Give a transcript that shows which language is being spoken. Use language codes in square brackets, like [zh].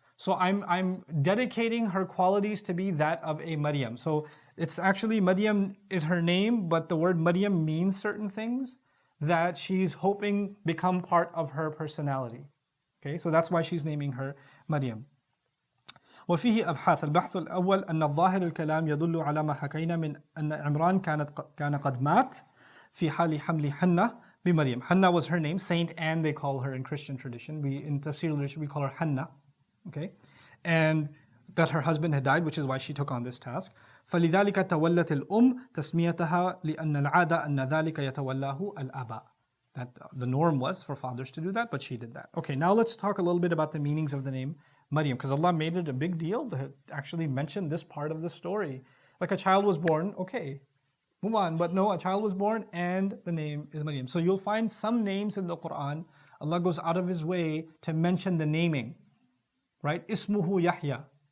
[en] So I'm dedicating her qualities to be that of a Maryam. So it's actually Maryam is her name, but the word Maryam means certain things that she's hoping become part of her personality. Okay, so that's why she's naming her Maryam. [ar] وفيه أبحاث. البحث الأول أن الظاهر الكلام يدل على ما حكينا من أن عمران كان قد مات في حال حمل حنة بمريم. [en] Hanna was her name, Saint Anne they call her in Christian tradition. In Tafsir literature we call her Hanna. Okay, and that her husband had died, which is why she took on this task. [ar] فلذلك تولت الأم تسميتها لأن العادة أن ذلك يتولاه الآباء. [en] That the norm was for fathers to do that, but she did that. Okay, now let's talk a little bit about the meanings of the name Maryam, because Allah made it a big deal to actually mention this part of the story. Like a child was born, okay, move on. But no, a child was born and the name is Maryam. So you'll find some names in the Quran, Allah goes out of His way to mention the naming. Right? [ar] Ismuhu Yahya.